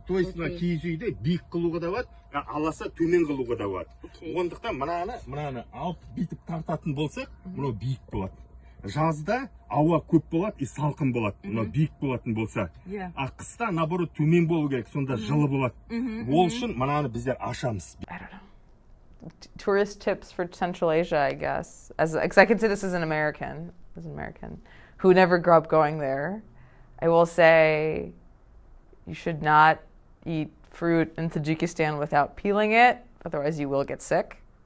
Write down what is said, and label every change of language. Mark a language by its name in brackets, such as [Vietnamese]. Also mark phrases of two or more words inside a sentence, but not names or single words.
[Russian] То есть [Kazakh] мына киіз үйді биік қылуға да болады, аласа төмен қылуға да болады. Ондықтан мынаны алып бүйтіп тартатын болсақ, мынау биік болады. Жазда ауа көп болады, салқын болады. Мынау биік болатын болса. Қыста наоборот төмен болу керек, сонда жылы болады. Ол үшін мынаны біздер ашамыз. [English] I don't know. Tourist tips for Central Asia, I guess. Because I can say this as an American, who never grew up going there. I will say you should not eat fruit in Tajikistan without peeling it, otherwise you will get sick.